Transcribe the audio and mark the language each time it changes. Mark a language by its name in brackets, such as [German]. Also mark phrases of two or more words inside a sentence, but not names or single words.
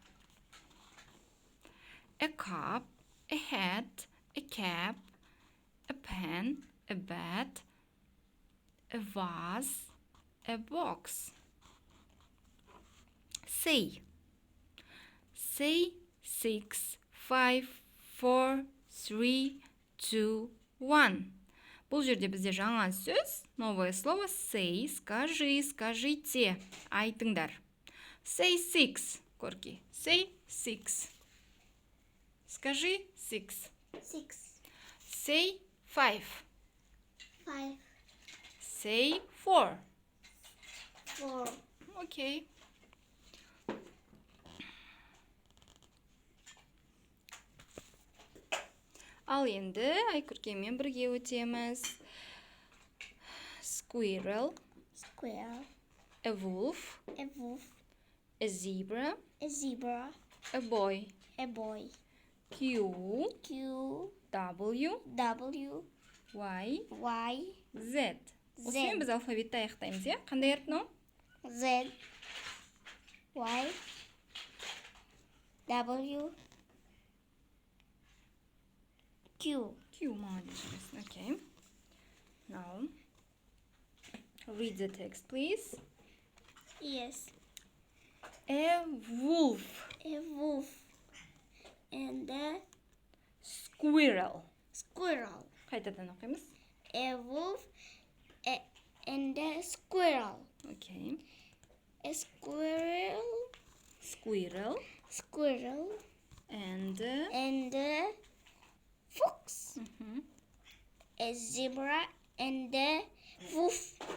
[English] A cup, a hat, a cap, a pen, a bat, a vase, a box. Say 6, 5, 4, 3, 2, 1. [Kazakh] Бұл жерде бізде жаңа сөз, [Russian] новое слово say, скажи, скажите, айтыңдар. [English] Say 6, Корки. Say 6. [Russian] Скажи 6. [English] 6. Say 5. 5. Say 4. 4. Okay. [Kazakh] Ал енді Айкүркемен бірге өтеміз. [English] Squirrel, Squirrel. a wolf, A wolf. a zebra, A zebra. a boy. A boy. Q, Q. W, W. Y, Y. Z. [Kazakh] Осымен біз алфавитті аяқтаймыз, е? Қандай әріп мынау? [English] Z. Y. W. Q. Q, молодец. Okay. Now, read the text, please. Yes. A wolf, A wolf. And a squirrel. squirrel. [Kazakh] Қайтадан оқимыз. [English] A wolf. And a squirrel. Okay. A squirrel. Squirrel Squirrel. and And a fox. mhm, A zebra and a wolf.